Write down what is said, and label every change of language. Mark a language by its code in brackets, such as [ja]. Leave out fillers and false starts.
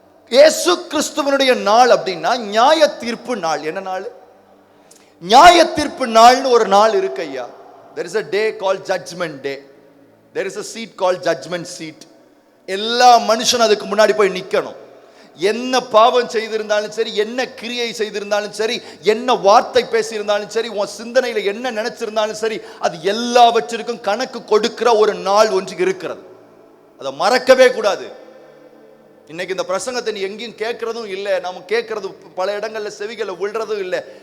[ta] இயேசு கிறிஸ்துவினுடைய நாள் அப்படின்னா நியாய தீர்ப்பு நாள். என்ன நாள்? நியாய தீர்ப்பு நாள்னு ஒரு நாள் இருக்கு ஐயா. [en] There is a day called judgment day. There is a seat called judgment seat. [ta] எல்லா மனுஷனும் அதுக்கு முன்னாடி போய் நிக்கணும். என்ன பாவம் செய்திருந்தாலும் சரி, என்ன கிரியை செய்திருந்தாலும் சரி, என்ன வார்த்தை பேசியிருந்தாலும் சரி, உன் சிந்தனையில என்ன நினைச்சிருந்தாலும் சரி, அது எல்லாவற்றிற்கும் கணக்கு கொடுக்கிற ஒரு நாள் ஒன்று இருக்கிறது. அதை மறக்கவே கூடாது. இன்னைக்கு இந்த பிரசங்கத்தை நீ எங்கேயும் கேட்கறதும் இல்லை, நம்ம கேட்கறது பல இடங்கள்ல செவிகளை விழுறதும் இல்லை.